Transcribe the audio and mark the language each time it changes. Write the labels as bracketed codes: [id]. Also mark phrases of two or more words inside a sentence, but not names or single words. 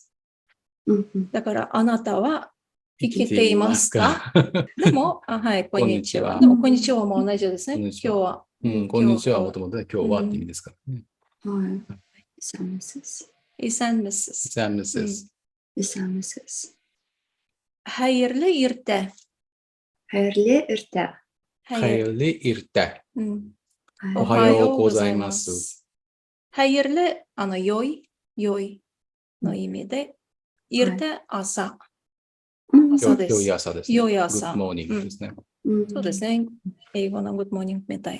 [ja] だから、あなたは生きていますか？でも、はい、こんにちは。でも、こんにちはも同じですね。今日は。こんにちはもともと今日はって意味ですからね。 [tt] はい。 Исәнмесез. Исәнмесез. Исәнмесез. Hayırlı irte. Hayırlı irte. Hayırlı irte. [ja] おはようございます。Hayırlı、良いの意味で、irte、朝。朝です。良い朝ですね。良い朝。 [en] Good morning [ja] ですね。そうですね。英語の [en] Good morning [ja] みたい。